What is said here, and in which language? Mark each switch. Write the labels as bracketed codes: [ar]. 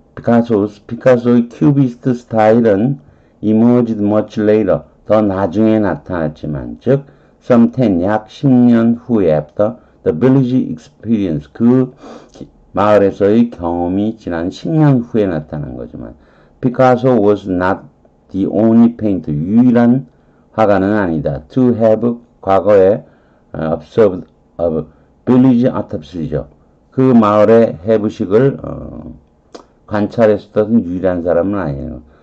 [ko] 피카소의 큐비스트 스타일은 [en] emerged much later, [ko] 더 나중에 나타났지만, 즉, [en] some 10, [ko] 약 10년 후에 [en] after the village experience, [ko] 그 마을에서의 경험이 지난 10년 후에 나타난 거지만, [en] Picasso was not the only painter, [ko] 유일한 화가는 아니다. [en] To have [ko] 과거에 [en] observed a village autopsy죠. [ko] 그 마을의 해부식을 관찰했었던 유일한 사람은 아니에요.